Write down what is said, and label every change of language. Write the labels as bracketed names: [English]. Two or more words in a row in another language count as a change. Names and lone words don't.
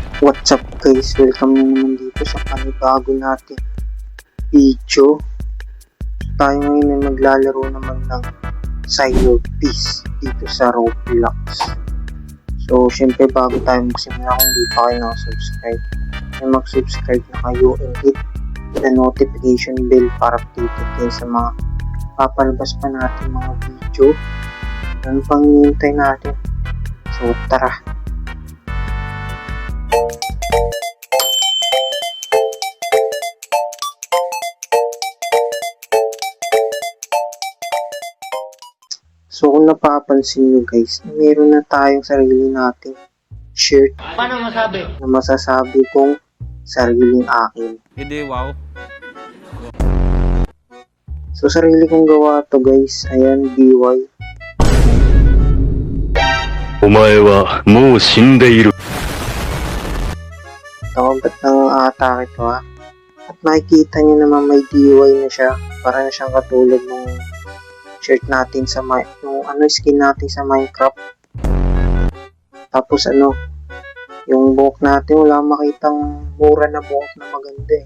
[English] What's up guys? [Filipino] Welcome na naman dito sa panibago natin video. Tayo ngayon ay maglalaro naman ng Silo Peace dito sa Roblox. So syempre bago tayo magsimula, kung di pa kayo nakasubscribe, ay mag-subscribe na kayo [English] and hit the notification bell [Filipino] para updated kayo sa mga papalabas pa natin mga video. Ano pang hinihintay natin? So tara! So kung napapansin nyo guys, meron na tayong sarili nating shirt. Paano masabi? Na masasabi kong sariling akin. Hindi, wow. So sarili kong gawa to guys. Ayan, DY. [Japanese] お前はもう死んでいる。 [Filipino] Ito, ba't nang-atake ito ha? At makikita nyo naman may DY na siya. Para na siyang katulad ng shirt natin sa yung skin natin sa Minecraft. Tapos yung buhok natin, wala makitang mura na buhok na maganda eh.